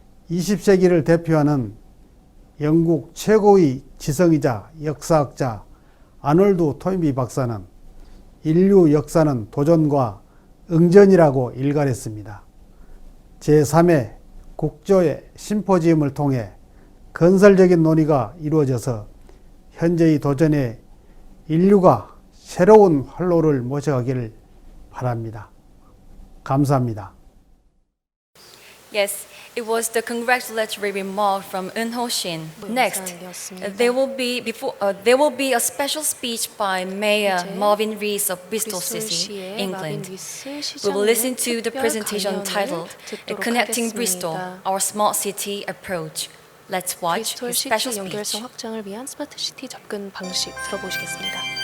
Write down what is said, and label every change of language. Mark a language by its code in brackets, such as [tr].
[ko] 20세기를 대표하는 영국 최고의 지성이자 역사학자 아놀드 토인비 박사는 인류 역사는 도전과 응전이라고 일갈했습니다. 제3회 국제 심포지엄을 통해 건설적인 논의가 이루어져서 현재의 도전에 인류가 새로운 활로를 모셔가기를 바랍니다. 감사합니다. [en] Yes, it was the congratulatory remark from Eun-ho Shin. Next, there will be a special speech by Mayor Marvin Rees of Bristol City, England. We will listen to the presentation titled "Connecting Bristol: Our Smart City Approach." Let's watch his special speech. [ko] 연결성 확장을 위한 스마트시티 접근 방식 들어보시겠습니다.